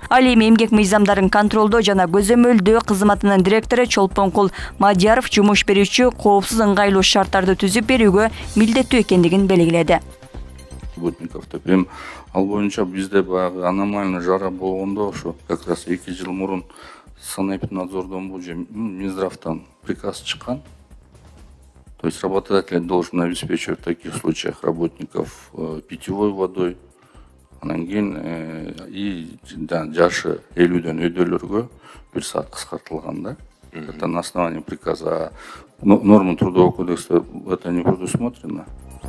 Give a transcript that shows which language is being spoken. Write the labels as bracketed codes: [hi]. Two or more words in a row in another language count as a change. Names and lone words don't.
[ky] Ал эми эмгек мыйзамдарын контролдоо жана көзөмөлдөө кызматынын директору Чолпонкул Мадияров жумуш берүүчү коопсуз ыңгайлуу шарттарды түзүп берүүгө милдеттүү экендигин белгиледи. Работниковто прям ал боюнча бизде баягы [ru] аномальный жара [ky] болгондо ошо [ru] как раз [ky] 2 жыл мурун санэпиднадзордон бул же Минздравтан приказ чыккан. [ru] То есть работодатель должен обеспечивать в таких случаях работников питьевой водой, [ky] анан кийин и жашы 50дөн өйдөлөргө 1 саат кыскартылган да. [ru] Это на основании приказа. Нормы Трудового кодекса это не предусмотрено.